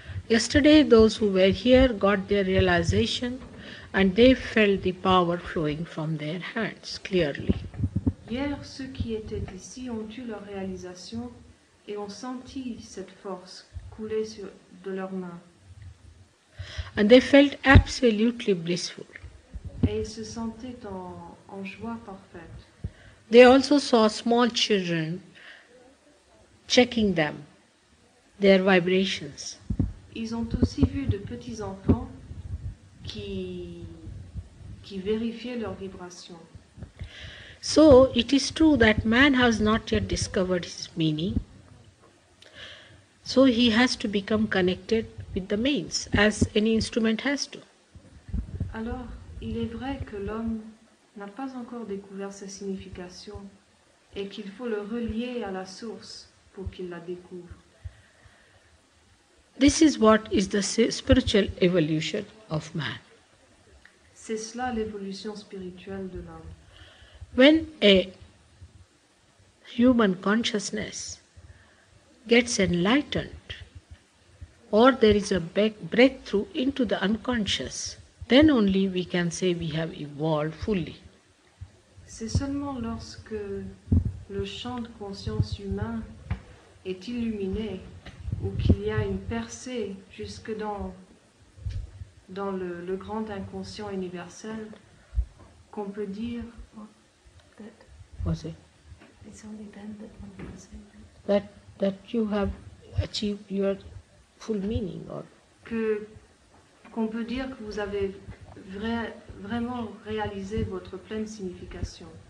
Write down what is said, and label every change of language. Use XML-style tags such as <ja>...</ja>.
<en>Yesterday those who were here got their realization and they felt the power flowing from their hands clearly.</en> <fr>Hier, ceux qui étaient ici ont eu leur réalisation et ont senti cette force couler de leurs mains.</fr> <en>And they felt absolutely blissful.</en> <fr>Et ils se sentaient en joie parfaite.</fr> <en>They also saw small children checking them, their vibrations.</en> <fr>ils ont aussi vu de petits enfants qui vérifiaient leurs vibrations.</fr> <en>So it is true that man has not yet discovered his meaning. So he has to become connected with the mains, as any instrument has to.</en> <fr>Alors, il est vrai que l'homme n'a pas encore découvert sa signification et qu'il faut le relier à la source pour qu'il la découvre.</fr> <en>This is what is the spiritual evolution of man.</en> <fr>C'est cela l'évolution spirituelle de l'homme.</fr> <en>When a human consciousness gets enlightened, or there is a breakthrough into the unconscious, then only we can say we have evolved fully.</en> <fr>C'est seulement lorsque le champ de conscience humain est illuminé ou qu'il y a une percée jusque dans le grand inconscient universel qu'on peut dire</fr> <en>Was it it's only then that one can say that you have achieved your full meaning, or</en> <fr>qu'on peut dire que vous avez vraiment réalisé votre pleine signification.</fr>